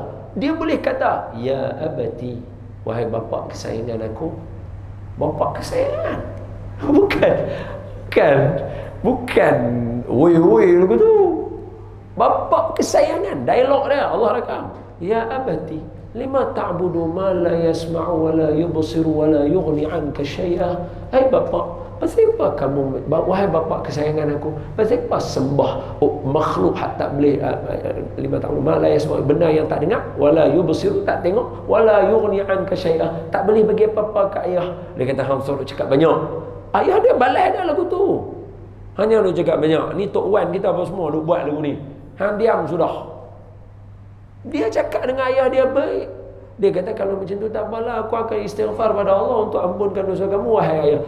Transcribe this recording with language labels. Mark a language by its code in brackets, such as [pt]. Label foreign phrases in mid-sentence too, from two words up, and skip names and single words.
[ms] Dia boleh kata, [ar] يا أبت, [ms] wahai bapa kesayangan aku. Bapa kesayangan. Bukan woi begitu. Bapa kesayangan. Dialog dia Allah rakam. [ar] يا أبت لم تعبد ما لا يسمع ولا يبصر ولا يغني عنك شيئا. [ms] Hai bapa, pasal apa kamu, wahai bapa kesayangan aku, pasal apa sembah makhluk tak boleh [ar] لم تعبد ما لا يسمع, [ms] benda yang tak dengar, [ar] ولا يبصر, [ms] tak tengok, [ar] ولا يغني عنك شيئا, [ms] tak boleh bagi apa-apa ke ayah. Dia kata hang suruh cakap banyak. Ayah dia balas dah lagu tu. Hanya lu cakap banyak. Ni Tok Wan kita apa semua lu buat lagu ni. Hang diam sudah. Dia cakap dengan ayah dia baik. Dia kata kalau macam tu tak apalah, aku akan istighfar pada Allah untuk ampunkan dosa kamu wahai ayah.